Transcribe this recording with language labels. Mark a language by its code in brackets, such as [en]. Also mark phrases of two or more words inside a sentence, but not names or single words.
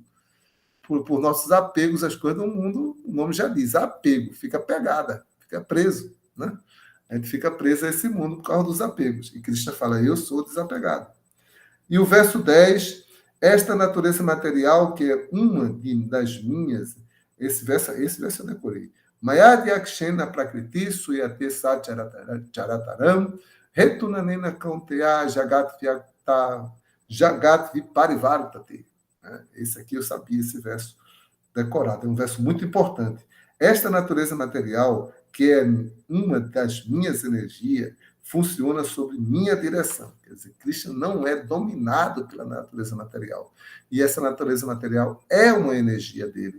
[pt] Por nossos apegos às coisas do mundo, o nome já diz, apego, fica pegada, fica preso, né? A gente fica preso a esse mundo por causa dos apegos. E Krishna fala, eu sou desapegado. E o verso 10, esta natureza material, que é uma das minhas, esse verso eu decorei. [sa] मयदि अक्षेण प्रकृति सूयते सत्चरतरम् रेतुनानेन कौन्तेय जगत् विपरिवर्तते. [pt] Esse aqui eu sabia, esse verso decorado. É um verso muito importante. Esta natureza material, que é uma das minhas energias, funciona sob minha direção. Quer dizer, Krishna não é dominado pela natureza material. E essa natureza material é uma energia dele.